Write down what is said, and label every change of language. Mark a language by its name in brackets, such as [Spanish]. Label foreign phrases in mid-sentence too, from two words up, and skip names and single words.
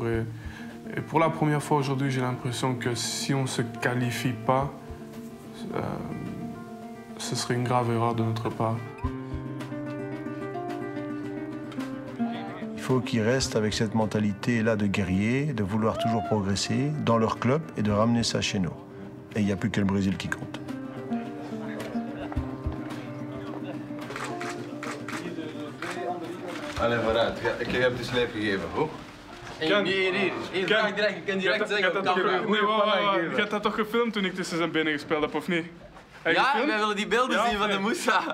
[French] Et pour la première fois aujourd'hui, j'ai l'impression que si on ne se qualifie pas, ce serait une grave erreur de notre part. Il faut qu'ils restent avec cette mentalité-là de guerrier, de vouloir toujours progresser dans leur club et de ramener ça chez nous. Et il n'y a plus que le Brésil qui compte. [Dutch] Allee, vooruit. Ik heb de sleep gegeven, hoor. Hier, vraag direct. Ik kan direct zeggen, je hebt dat toch gefilmd toen ik tussen zijn benen gespeeld heb, of niet? Ja, wij willen die beelden zien van de Moussa.